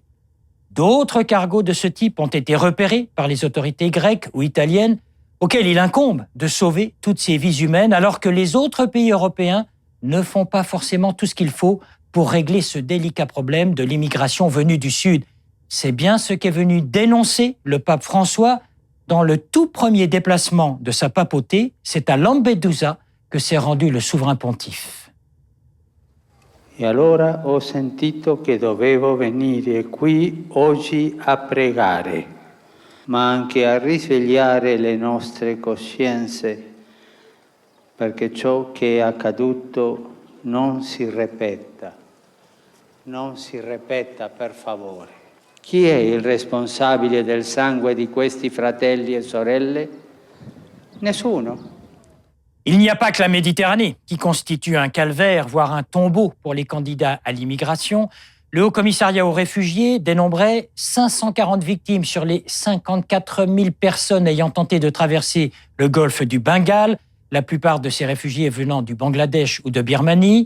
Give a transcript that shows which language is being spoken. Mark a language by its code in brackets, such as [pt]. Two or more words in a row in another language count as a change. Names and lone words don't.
[fr] D'autres cargos de ce type ont été repérés par les autorités grecques ou italiennes, auxquelles il incombe de sauver toutes ces vies humaines, alors que les autres pays européens ne font pas forcément tout ce qu'il faut pour régler ce délicat problème de l'immigration venue du Sud. C'est bien ce qu'est venu dénoncer le pape François dans le tout premier déplacement de sa papauté. C'est à Lampedusa que s'est rendu le souverain pontife. [it] E allora ho sentito che dovevo venire qui oggi a pregare, ma anche a risvegliare le nostre coscienze, perché ciò che è accaduto non si ripeta per favore. Chi è il responsabile del sangue di questi fratelli e sorelle? Nessuno. [fr] Il n'y a pas que la Méditerranée qui constitue un calvaire, voire un tombeau pour les candidats à l'immigration. Le Haut-Commissariat aux réfugiés dénombrait 540 victimes sur les 54 000 personnes ayant tenté de traverser le golfe du Bengale, la plupart de ces réfugiés venant du Bangladesh ou de Birmanie.